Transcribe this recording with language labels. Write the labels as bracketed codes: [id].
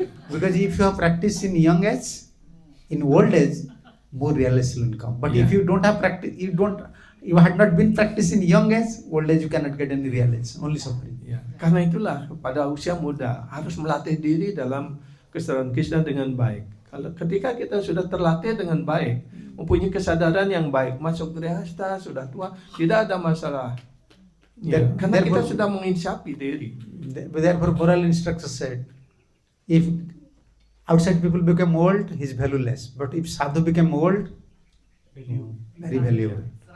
[en] Because if you have practice in young age, in old age, more realization will come. But if you don't have practice, you had not been practice in young age, old age you cannot get any realization, only suffering. [id] Ya, karena itulah pada usia muda harus melatih diri dalam kesadaran Krishna dengan baik. Kalau ketika kita sudah terlatih dengan baik, mempunyai kesadaran yang baik, masuk grihasta, sudah tua, tidak ada masalah. Ya, karena kita sudah menginsapi diri. [en] Therefore, moral instructor said, if outside people become old, he is valueless. But if sadhu become old, very valuable.